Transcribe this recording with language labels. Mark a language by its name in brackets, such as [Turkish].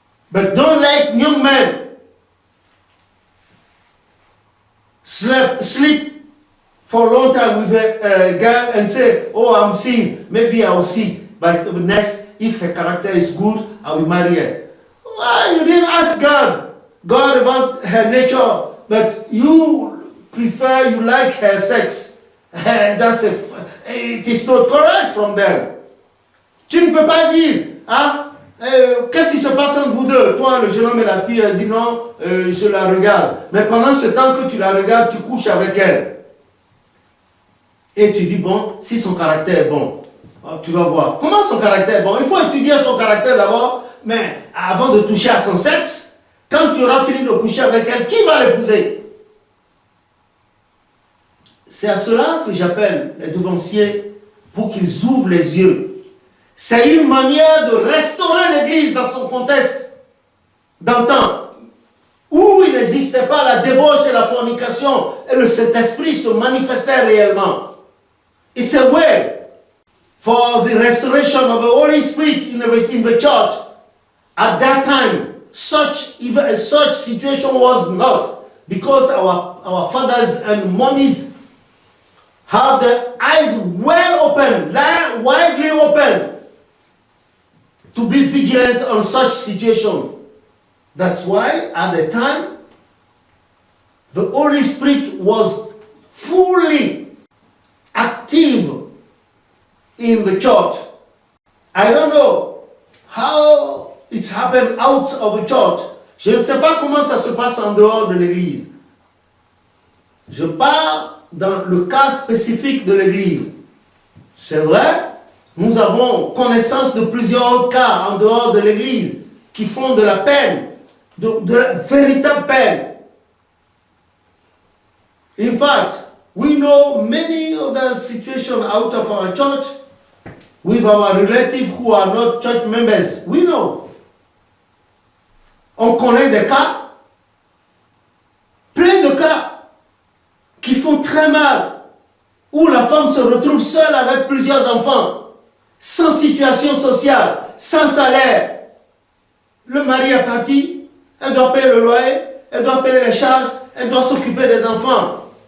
[English] But don't let young men sleep for a long time with a girl and say, oh, I'm seeing, maybe I'll see. But next, if her character is good, I will marry her. Why? You didn't ask God about her nature, but you prefer, you like her sex. It is not correct from them. [French] Tu ne peux pas dire, qu'est-ce qui se passe entre vous deux? Toi, le jeune homme et la fille, dit non, je la regarde. Mais pendant ce temps que tu la regardes, tu couches avec elle. Et tu dis, bon, si son caractère est bon, tu vas voir. Comment son caractère est bon? Il faut étudier son caractère d'abord, mais avant de toucher à son sexe, quand tu auras fini de coucher avec elle, qui va l'épouser? C'est à cela que j'appelle les devanciers pour qu'ils ouvrent les yeux. C'est une manière de restaurer l'Église dans son contexte d'antan, où il n'existait pas la débauche et la fornication, et le Saint-Esprit se manifestait réellement. [English] It's a way for the restoration of the Holy Spirit in the church. At that time, such situation was not, because our fathers and mummies have their eyes well open, widely open, to be vigilant on such situation. That's why at the time, the Holy Spirit was fully active in the church. I don't know how it's happened out of the church. [French] Je ne sais pas comment ça se passe en dehors de l'église. Je parle dans le cas spécifique de l'église. C'est vrai, nous avons connaissance de plusieurs autres cas en dehors de l'église qui font de la peine, de la véritable peine. [English] In fact, we know many other situations out of our church with our relatives who are not church members. We know. [French] On connaît des cas, plein de cas, qui font très mal, où la femme se retrouve seule avec plusieurs enfants, sans situation sociale, sans salaire. Le mari est parti, elle doit payer le loyer, elle doit payer les charges, elle doit s'occuper des enfants.